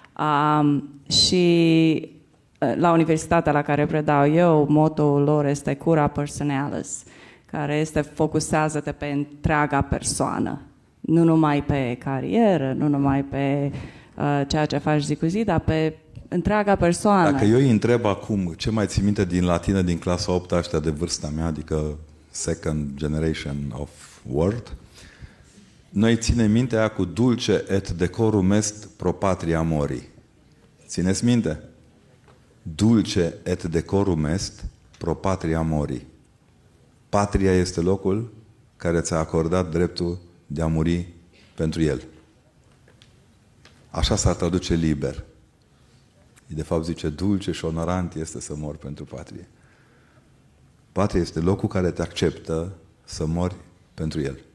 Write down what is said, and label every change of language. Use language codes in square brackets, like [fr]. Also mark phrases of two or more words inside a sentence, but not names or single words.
[ro] Și la universitatea la care predau eu, motoul lor este [la] Cura Personalis, [ro] care este focusează-te pe întreaga persoană. Nu numai pe carieră, nu numai pe ceea ce faci zi cu zi, dar pe întreaga persoană. Dacă eu îi întreb acum ce mai ții minte din latină din clasa 8 ăștia de vârsta mea, adică [en] second generation of word, [ro] noi ținem minte aia cu [la] dulce et decorum est pro patria mori. [ro] Țineți minte? [la] Dulce et decorum est pro patria mori. [ro] Patria este locul care ți-a acordat dreptul de a muri pentru el. Așa s-ar traduce liber. De fapt zice, dulce și onorant este să mori pentru patrie. Patria este locul care te acceptă să mori pentru el.